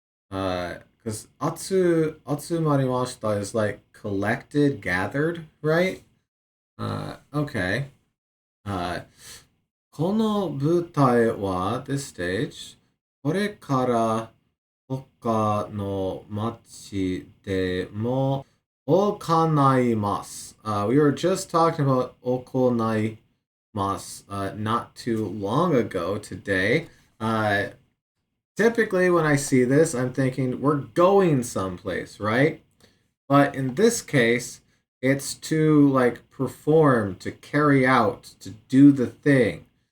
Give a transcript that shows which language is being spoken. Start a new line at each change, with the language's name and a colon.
English: Because atsumarimashita is like collected, gathered, right? Okay.
Japanese: この舞台は
English: this stage
Japanese: これから他の町でも行います。
English: We were just talking about 行います not too long ago today. Typically when I see this, I'm thinking we're going someplace, right? But in this case, it's to like perform, to carry out, to do the thing.